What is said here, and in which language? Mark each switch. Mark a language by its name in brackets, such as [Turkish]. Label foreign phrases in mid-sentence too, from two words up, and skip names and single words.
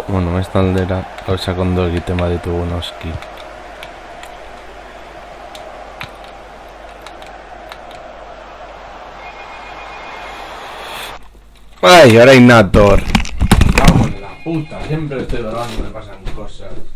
[Basque] Bueno, beste aldera gauzak ondo egiten baditugu noski. Ay, orain nator. [Spanish] Cago en la puta, siempre estoy grabando, me pasan cosas.